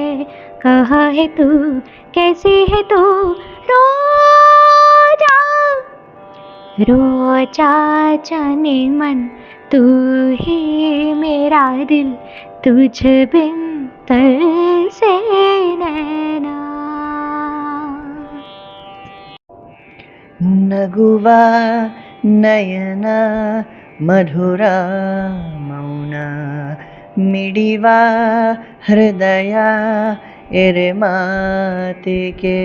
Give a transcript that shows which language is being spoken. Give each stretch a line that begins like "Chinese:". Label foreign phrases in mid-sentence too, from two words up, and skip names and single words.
Hindi: कहाँ है तू, कैसी है तू, रोजा रोजा जाने मन तू ही मेरा दिल, तुझ बिन तरसे नैना.
Kannada: ನಗುವ ನಯನ ಮಧುರ ಮೌನ, ಮಿಡಿವ ಹೃದಯ ಎರೆ ಮಾತಿಗೆ.